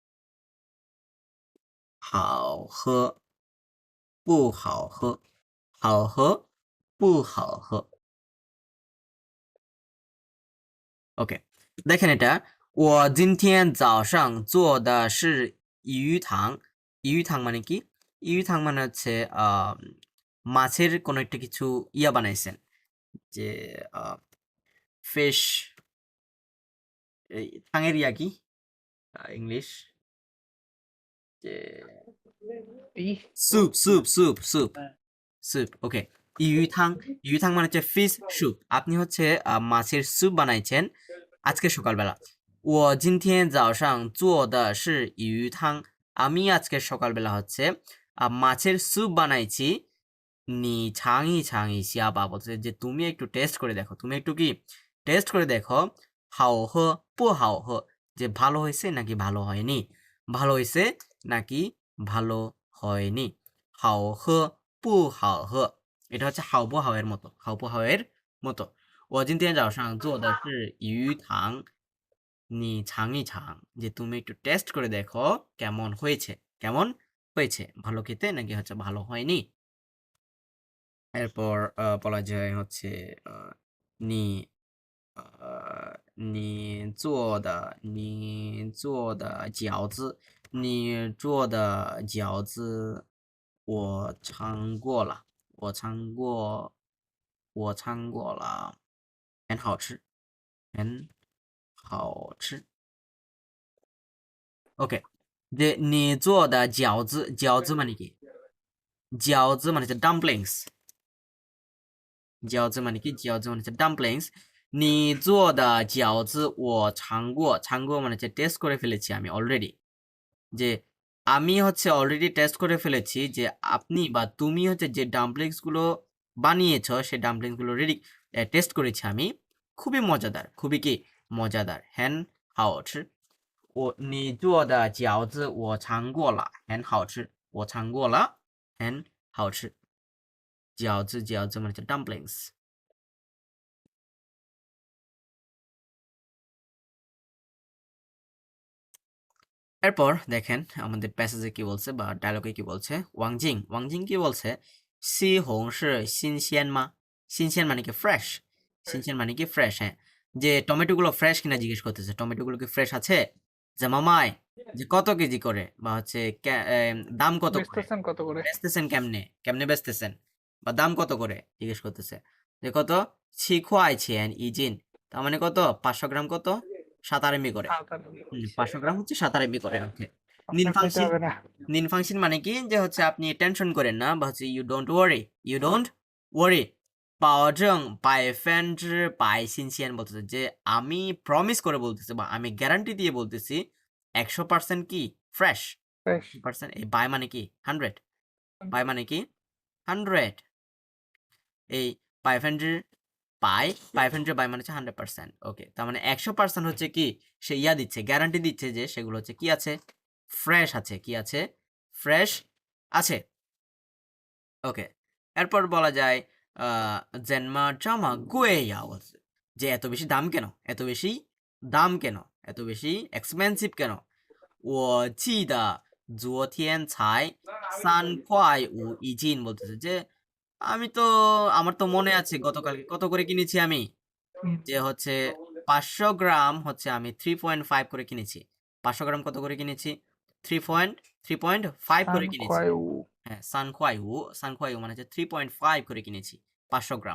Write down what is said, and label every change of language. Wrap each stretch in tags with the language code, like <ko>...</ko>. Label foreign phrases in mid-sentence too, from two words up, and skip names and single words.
<zh>好喝不好喝？好喝不好喝 ？OK，</zh> <bn>দেখেন এটা</bn> <zh>我今天早上做的是鱼汤。</zh> <bn>鱼汤 মানে কি 鱼汤 মানে হচ্ছে মাছের কোনো একটা কিছু বানাইছেন, যে ফিশ, এই ঠাঙের কি ইংলিশ, যে এই</bn> <en>স্যুপ স্যুপ স্যুপ স্যুপ</en> <bn>হ্যাঁ। স্যুপ। ওকে, ইউথাং মানে হচ্ছে</bn> <en>fish soup.</en> <bn>আপনি হচ্ছে মাছের স্যুপ বানাইছেন আজকে সকালবেলা।</bn> <zh>我今天早上做的是鱼汤。</zh> <bn>আমি আজকে সকালবেলা হচ্ছে মাছের স্যুপ বানাইছি।</bn> <zh>你尝一尝一下吧,</zh> <bn>বলছে যে তুমি একটু টেস্ট করে দেখো, তুমি একটু কি টেস্ট করে দেখো।</bn> <zh>好喝不好喝,</zh> <bn>যে ভালো হয়েছে নাকি ভালো হয়নি। ভালো হয়েছে নাকি ভালো হয়নি।</bn> <zh>好喝不好喝,</zh> <bn>এটা হচ্ছে</bn> <zh>好不好</zh> <bn>এর মতো,</bn> <zh>好不好</zh> <bn>এর মতো।</bn> <zh>我今天早上做的是鱼塘，你尝一尝,</zh> <bn>যে তুমি একটু টেস্ট করে দেখো কেমন হয়েছে, কেমন হয়েছে, ভালো খেতে নাকি হচ্ছে ভালো হয়নি। এরপর বলা যায় হচ্ছে</bn> <zh>নি 你做的饺子，你做的饺子我尝过了，我尝过了，很好吃，很好吃。OK，যে 你做的饺子，饺子</zh> <bn>মানে কি? 饺子 মানে হচ্ছে dumplings, 饺子 মানে কি? 饺子মানে হচ্ছে dumplings।</bn> <zh>你做的饺子我尝过，尝过</zh> <bn>মানে হচ্ছে টেস্ট করে ফেলেছি আমি অলরেডি। যে আমি হচ্ছে অলরেডি টেস্ট করে ফেলেছি যে আপনি বা তুমি হচ্ছে যে ডাম্পলিংস গুলো বানিয়েছো সেই ডাম্পলিংস গুলো রেডি টেস্ট করেছি আমি, খুবই মজাদার, খুবই কি মজাদার,</bn> <zh>很好吃. 你做的饺子我尝过了，很好吃，我尝过了，很好吃。</zh> <bn>饺子 মানে হচ্ছে ডাম্পলিংস। এরপর দেখেন আমাদের প্যাসেজে কি বলছে বা ডায়লগে কি বলছে। ওয়াংজিং কি বলছে,</bn> <zh>西红柿新鲜吗,</zh> <bn>সিনশিয়ান মানে কি ফ্রেশ, সিনশিয়ান মানে কি ফ্রেশ, হ্যাঁ। যে টমেটো গুলো ফ্রেশ কিনা জিজ্ঞেস করতেছে, টমেটো গুলো কি ফ্রেশ আছে, যে মামাই যে কত কেজি করে, বা হচ্ছে দাম কত করে, বেচতেছেন কত করে? বেচতেছেন কেমনে, কেমনে বেচতেছেন, বা দাম কত করে জিজ্ঞেস করতেছে। যে কত,</bn> <zh>7块钱一斤,</zh> <bn>তার মানে কত, 500 গ্রাম কত, 7 RMB করে। 500 গ্রাম হচ্ছে 7 RMB করে। ওকে, নিন আপনার খাইতে ফাংশন, হবে না।</bn> <zh>您放心</zh> <bn>মানে কি, যে হচ্ছে আপনি টেনশন করেন না, বা হচ্ছে</bn> <en>you don't worry, you don't worry.</en> <bn>100% 新鲜 বলতেছে, যে আমি প্রমিস করে বলতেছি বা আমি গ্যারান্টি দিয়ে বলতেছি 100% কি ফ্রেশ, ফ্রেশ। 100%। এই বাই মানে কি 100, বাই মানে কি 100, এই 500 500 বাই মানে হচ্ছে 100%। ওকে, তার মানে 100% হচ্ছে কি সে ইয়া দিচ্ছে, গ্যারান্টি দিচ্ছে যে সেগুলো হচ্ছে কি আছে, ফ্রেশ আছে, কি আছে, ফ্রেশ আছে। ওকে, এরপর বলা যায়</bn> <zh>怎么这么贵呀,</zh> <bn>যে এত বেশি দাম কেন, এত বেশি দাম কেন, এত বেশি এক্সপেন্সিভ কেন।</bn> <zh>我记得昨天才3.5一斤</zh> <bn>বলতেছে, যে আমি তো, আমার তো মনে আছে গতকালকে কত করে কিনেছি আমি, যে হচ্ছে 500 গ্রাম হচ্ছে আমি 3.5 করে কিনেছি। 500 গ্রাম কত করে কিনেছি, 3.5 করে কিনেছি। হ্যাঁ, সানখোয়াইউ মানে হচ্ছে 3.5 করে কিনেছি 500 গ্রাম।</bn>